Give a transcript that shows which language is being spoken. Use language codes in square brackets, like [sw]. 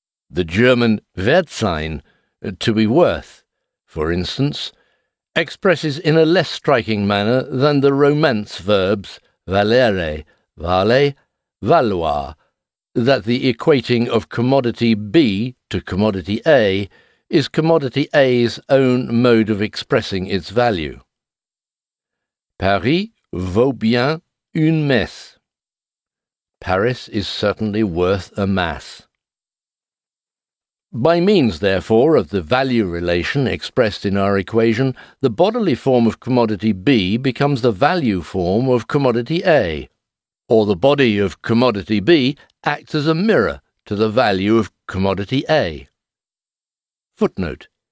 [en] The German Wertsein, to be worth, for instance, expresses in a less striking manner than the Romance verbs valere, vale, valoir, that the equating of commodity B to commodity A is commodity A's own mode of expressing its value. [fr] Paris vaut bien une messe. [en] Paris is certainly worth a mass. By means, therefore, of the value relation expressed in our equation, the bodily form of commodity B becomes the value form of commodity A, or the body of commodity B acts as a mirror to the value of commodity A. Footnote.